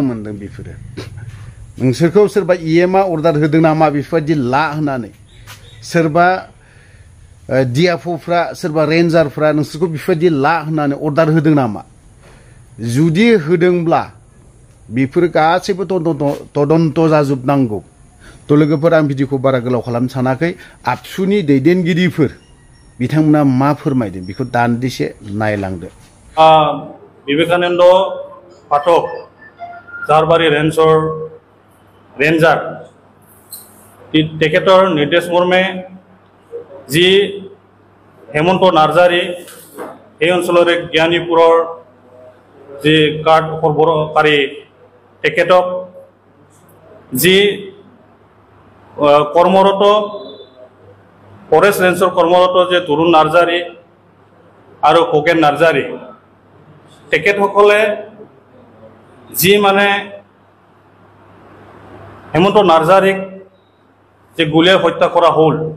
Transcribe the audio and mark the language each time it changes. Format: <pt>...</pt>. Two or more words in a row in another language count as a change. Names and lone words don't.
<brx>मोनदों बेफोरो नोंसोरखौ सोरबा EMआ अर्डार होदों नामा बेफोरबायदि ला होननानै सोरबा DFOफ्रा सोरबा रेन्जारफ्रा नोंसोरखौ बेफोरबायदि ला होननानै अर्डार होदों नामा जुदि होदोंब्ला बेफोर गासैबो तदन्त जाजोबनांगौ तो लोगोफोर आं भिडिअखौ बारा गोलाव खालामनो सानाखै आबसुनि दैदेनगिरिफोर बिथांमोना मा फोरमायदों बेखौ दान्दिसे नायलांदो विवेकानंद पाठक जारबारि रेन्जार तेखेतर निर्देश मर्मे जी हेमंत नार्जारी</brx> <as>এই অঞ্চলৰে জ্ঞানীপুৰৰ যি কাৰ্ড সৰবৰাহকাৰী তেখেতক যি কৰ্মৰত ফৰেষ্ট ৰেঞ্জৰ কৰ্মৰত যে তৰুণ নাৰ্জাৰী আৰু কোগেন নাৰ্জাৰী তেখেতসকলে যি মানে হেমন্ত নাৰ্জাৰীক যে গুলীয়াই হত্যা কৰা হ'ল</as>